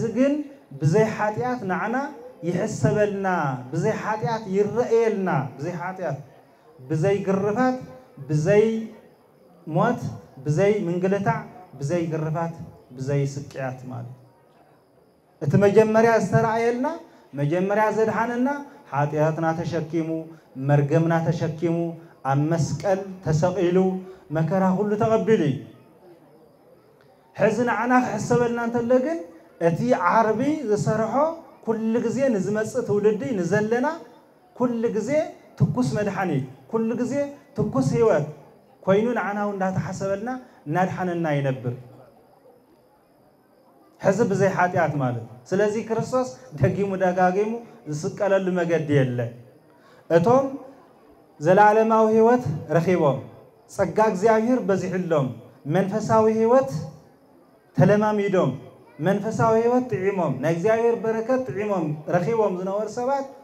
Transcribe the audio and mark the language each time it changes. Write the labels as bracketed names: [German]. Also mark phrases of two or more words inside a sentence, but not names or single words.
[Tigrinya] ግን ብዘይ ኃጢአት ናዕና ይሕሰበልና ብዘይ ኃጢአት ይረአየልና ብዘይ ኃጢአት ብዘይ ግርፋት ብዘይ ሞት ብዘይ ምንግልታዕ ብዘይ ግርፋት ብዘይ ስቅያት ማለት እቲ መጀመሪያ ዝተራእየልና መጀመሪያ ዘድሓነና ኃጢአትና ተሸኪሙ መርገምና ተሸኪሙ ኣብ መስቀል ተሰቂሉ መከራ ሁሉ ተቀቢሉ ሕዚ ንዓና ክሕሰበልና እንተሎ ግን እቲ ዓርቢ ዝሰርሖ ኩሉ ግዜ ንዝመጽእ ትውልዲ ንዘለና ኩሉ ግዜ ትኩስ መድሓኒት ኩሉ ግዜ ትኩስ ህይወት ኮይኑ ንዓና እንዳተሐሰበልና እናድሓነና ይነብር ሕዚ ብዘይ ኃጢአት ማለት ስለዚህ ክርስቶስ ደጊሙ ደጋጊሙ ዝስቀለሉ መገዲ የለ እቶም ዘላለማዊ ህይወት ረኺቦም ጸጋ እግዚአብሔር በዚሕሎም መንፈሳዊ ህይወት ተለማሚዶም መንፈሳዊ ህይወት ጥዒሞም ናይ እግዚአብሔር በረከት ጥዒሞም ረኺቦም ዝነበሩ ሰባት